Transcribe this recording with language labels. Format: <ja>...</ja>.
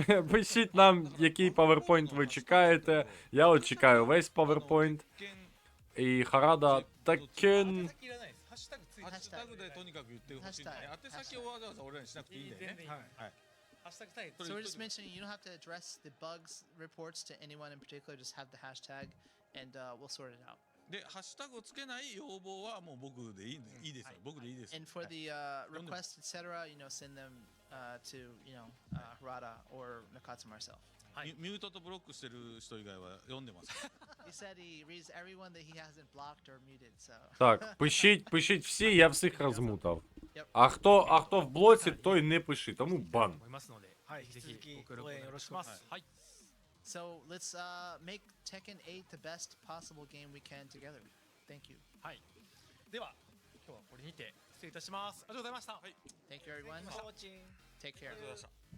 <uk>Пишіть нам, який PowerPoint ви чекаєте. Я от чекаю весь PowerPoint.</uk> <ja>一見</ja> <uk>І Харада Tekken.</uk> <ja>いらないですハッシュタグついてハッシュタグでとにかく言ってほしいんだね。宛先をわざわざ俺らにしなくていいんだよね。全然いいはい。ハッシュタグさえ</ja> <en>So we're just mentioning you don't have to address the bugs reports to anyone in particular. Just have the hashtag, and we'll sort it out.</en> <ja>で、ハッシュタグをつけない要望はもう僕でいいですよ。僕でいいですよ。</ja> <en>And for</en> <ja>はい</ja> <en>the requests, etc., send them to Harada or Nakatsu myself.</en> <ja>ミュートとブロックしてる人以外は読んでます。</ja> <en>He said he reads everyone that he hasn't blocked or muted, so.</en> <uk>Так, пишіть всі, я всіх розмутав.</uk> <en>Yep.</en> <uk>А хто в блоці, той не пиши, тому бан.</uk> <ja>思いますので、はいぜひ引き続きご協力お願いします。はい。</ja> <en>So let's make Tekken 8 the best possible game we can together. Thank you.</en> <ja>はい。では今日はこれにて失礼いたします。ありがとうございました。はい。</ja> <en>Thank you, everyone.</en> <ja>ウォッチン</ja> <en>Take care.</en> <ja>ありがとうございました。</ja>